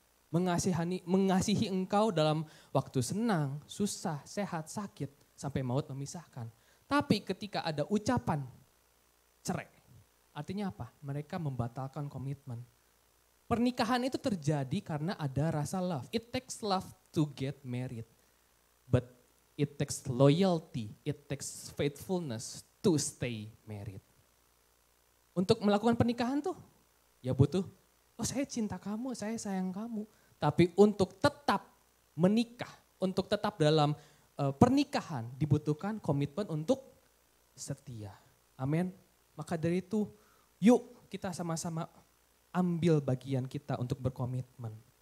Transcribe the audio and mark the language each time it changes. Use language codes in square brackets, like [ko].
[id] Mengasihi engkau dalam waktu senang, susah, sehat, sakit, sampai maut memisahkan. Tapi ketika ada ucapan cerai, artinya apa? Mereka membatalkan komitmen. Pernikahan itu terjadi karena ada rasa love. [en] It takes love to get married. But it takes loyalty, it takes faithfulness to stay married. [id] Untuk melakukan pernikahan tuh, ya butuh, oh saya cinta kamu, saya sayang kamu. Tapi untuk tetap menikah, untuk tetap dalam pernikahan dibutuhkan komitmen untuk setia. Amin. Maka dari itu, yuk kita sama-sama ambil bagian kita untuk berkomitmen.